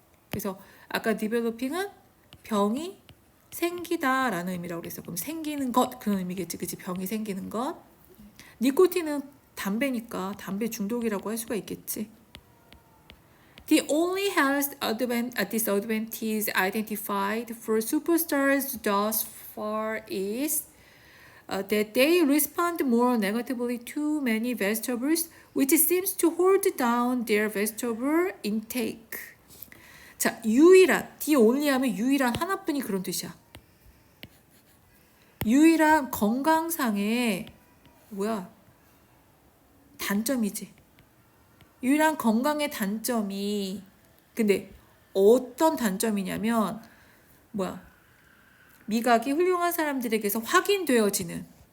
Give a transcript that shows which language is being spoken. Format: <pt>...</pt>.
<ko>그래서 아까 developing은 병이 생기다라는 의미라고 그랬어. 그럼 생기는 것 그런 의미겠지, 그치? 병이 생기는 것. 니코틴은 담배니까 담배 중독이라고 할 수가 있겠지.</ko> <en>The only health disadvantage identified for superstars thus far is that they respond more negatively to many vegetables, which seems to hold down their vegetable intake.</en> <ko>자, 유일한, the only 하면 유일한 하나뿐이 그런 뜻이야. 유일한 건강상의 단점이지. 유일한 건강의 단점이, 근데 어떤 단점이냐면 미각이 훌륭한 사람들에게서 확인되어지는.</ko>